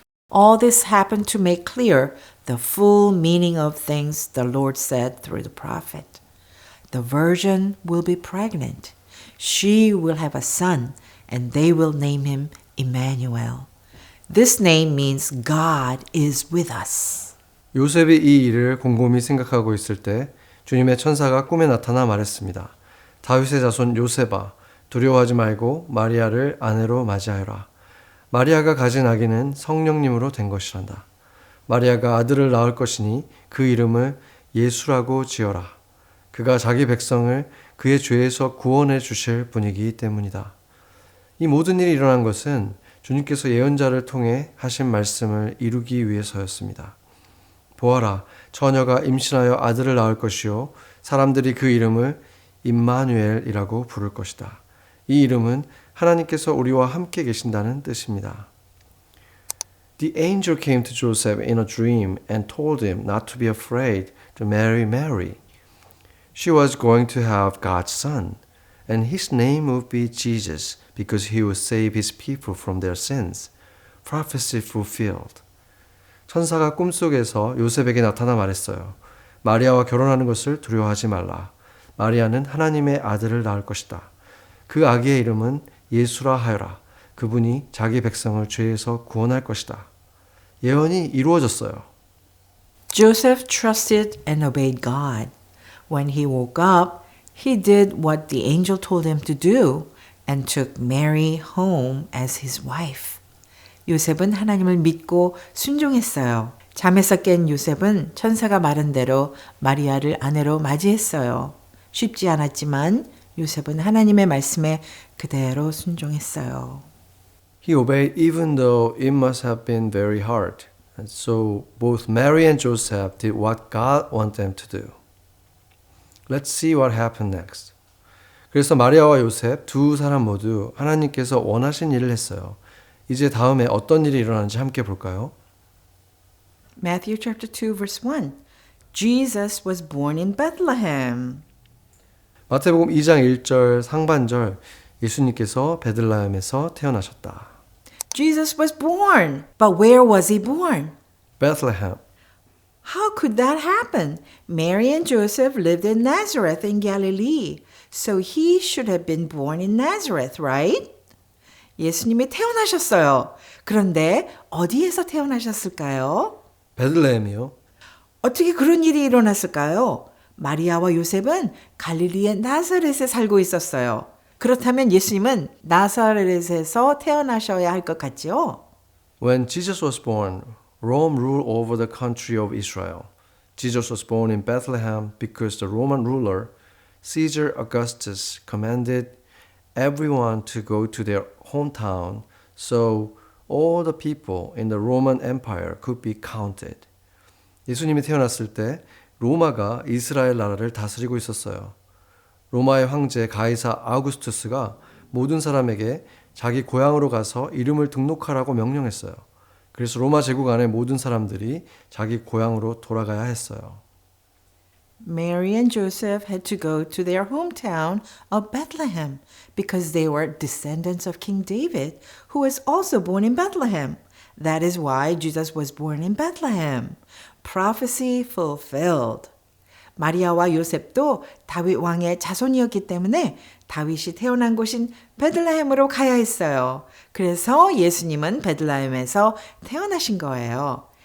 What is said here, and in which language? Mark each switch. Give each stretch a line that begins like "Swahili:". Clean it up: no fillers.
English: All this happened to make clear the full meaning of things the Lord said through the prophet. The virgin will be pregnant. She will have a son, and they will name him Emmanuel. This name means God is with us.
Korean: 요셉이 이 일을 곰곰이 생각하고 있을 때 주님의 천사가 꿈에 나타나 말했습니다. 다윗의 자손 요셉아, 두려워하지 말고 마리아를 아내로 맞이하여라. 마리아가 가진 아기는 성령님으로 된 것이란다. 마리아가 아들을 낳을 것이니 그 이름을 예수라고 지어라. 그가 자기 백성을 그의 죄에서 구원해 주실 분이기 때문이다. 이 모든 일이 일어난 것은 주님께서 예언자를 통해 하신 말씀을 이루기 위해서였습니다. 보아라, 처녀가 임신하여 아들을 낳을 것이요 사람들이 그 이름을 임마누엘이라고 부를 것이다. 이 이름은 하나님께서 우리와 함께 계신다는 뜻입니다.
English: The angel came to Joseph in a dream and told him not to be afraid to marry Mary. She was going to have God's son, and his name would be Jesus because he would save his people from their sins. Prophecy fulfilled.
Korean: 천사가 꿈속에서 요셉에게 나타나 말했어요. 마리아와 결혼하는 것을 두려워하지 말라. 마리아는 하나님의 아들을 낳을 것이다. 그 아기의 이름은 예수라 하여라. 그분이 자기 백성을 죄에서 구원할 것이다. 예언이 이루어졌어요.
English: Joseph trusted and obeyed God. When he woke up, he did what the angel told him to do and took Mary home as his wife.
Korean: 요셉은 하나님을 믿고 순종했어요. 잠에서 깬 요셉은 천사가 말한 대로 마리아를 아내로 맞이했어요. 쉽지 않았지만 요셉은 하나님의 말씀에 그대로 순종했어요.
English: He obeyed even though it must have been very hard. And so both Mary and Joseph did what God wanted them to do. Let's see what happened next.
Korean: 그래서 마리아와 요셉 두 사람 모두 하나님께서 원하신 일을 했어요. 이제 다음에 어떤 일이 일어나는지 함께 볼까요?
English: Matthew chapter 2 verse 1. Jesus was born in Bethlehem.
Korean: 마태복음 2장 1절 상반절 예수님께서 베들레헴에서 태어나셨다.
English: Jesus was born. But where was he born? Bethlehem. How could that happen? Mary and Joseph lived in Nazareth in Galilee. So he should have been born in Nazareth, right?
Korean: 예수님이 태어나셨어요. 그런데 어디에서 태어나셨을까요? 베들레헴이요. 어떻게 그런 일이 일어났을까요? 마리아와 요셉은 갈릴리의 나사렛에 살고 있었어요. 그렇다면 예수님은 나사렛에서 태어나셔야 할 것 같죠?
English: When Jesus was born, Rome ruled over the country of Israel. Jesus was born in Bethlehem because the Roman ruler, Caesar Augustus, commanded everyone to go to their hometown so all the people in the Roman Empire could be counted.
Korean: 예수님이 태어났을 때 로마가 이스라엘 나라를 다스리고 있었어요. 로마의 황제 가이사 아우구스투스가 모든 사람에게 자기 고향으로 가서 이름을 등록하라고 명령했어요. 그래서 로마 제국 안의 모든 사람들이 자기 고향으로 돌아가야 했어요.
English: Mary and Joseph had to go to their hometown of Bethlehem because they were descendants of King David, who was also born in Bethlehem. That is why Jesus was born in Bethlehem. Prophecy fulfilled.
Korean: 마리아와 요셉도 다윗 왕의 자손이었기 때문에 다윗이 태어난 곳인 베들레헴으로 가야 했어요. 그래서 예수님은 베들레헴에서 태어나신 거예요.